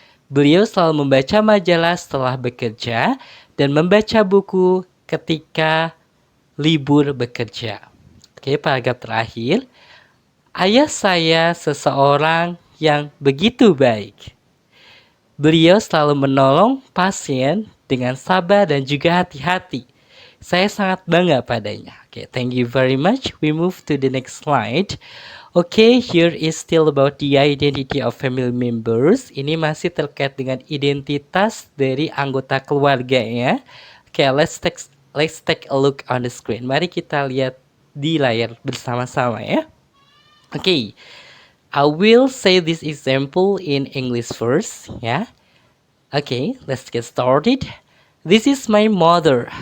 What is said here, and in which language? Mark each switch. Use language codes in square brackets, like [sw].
[id] Beliau selalu membaca majalah setelah bekerja dan membaca buku ketika libur bekerja. Oke, paragraf terakhir. Ayah saya seseorang yang begitu baik. Beliau selalu menolong pasien dengan sabar dan juga hati-hati. Saya sangat bangga padanya. [en] Okay, thank you very much. We move to the next slide. Okay, here is still about the identity of family members. [id] Ini masih terkait dengan identitas dari anggota keluarga ya. [en] Okay, let's take a look on the screen. [id] Mari kita lihat di layar bersama-sama ya. [en] Okay, I will say this example in English first, yeah. Okay, let's get started. This is my mother.